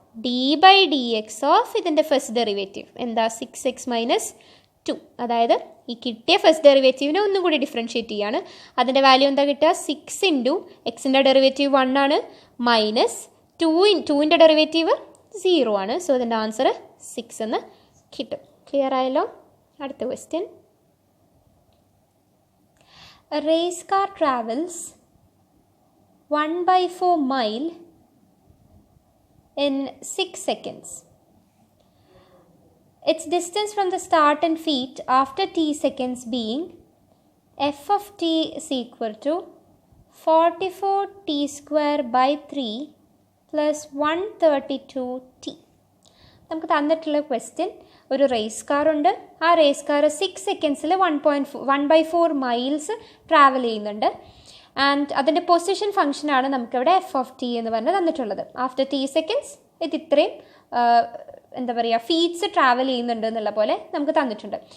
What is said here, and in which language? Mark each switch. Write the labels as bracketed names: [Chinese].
[English] d by d x of [Malayalam] ഇതിൻ്റെ first derivative എന്താ? 6x minus 2. അതായത് ഈ കിട്ടിയ ഫസ്റ്റ് ഡെറിവേറ്റീവിനെ ഒന്നും കൂടി ഡിഫറൻഷിയേറ്റ് ചെയ്യാണ്. അതിൻ്റെ വാല്യൂ എന്താ കിട്ടുക? 6 ഇൻറ്റു എക്സിൻ്റെ ഡെറിവേറ്റീവ് 1 ആണ്, മൈനസ് 2ൻ്റെ ഡെറിവേറ്റീവ് 0 ആണ്. സോ ഇതിൻ്റെ ആൻസർ 6 എന്ന് കിട്ടും. ക്ലിയർ ആയല്ലോ. അടുത്ത question, [English] a race car travels 1/4 mile in 6 seconds. Its distance from the start in feet after t seconds being f of t is equal to 44t square by 3 plus 132t. [Malayalam] നമുക്ക് തന്നിട്ടുള്ള question, ഒരു raise car ഉണ്ട്. ആ raise car 6 സെക്കൻഡ്സിൽ 1/4 miles travel ചെയ്യുന്നുണ്ട്. And അതിൻ്റെ position ഫംഗ്ഷനാണ് നമുക്കിവിടെ F of T എന്ന് പറഞ്ഞ് തന്നിട്ടുള്ളത്. [English] after t seconds [Malayalam] ഇത് ഇത്രയും എന്താ പറയുക ഫീറ്റ്സ് ട്രാവൽ ചെയ്യുന്നുണ്ട് എന്നുള്ള പോലെ നമുക്ക് തന്നിട്ടുണ്ട്.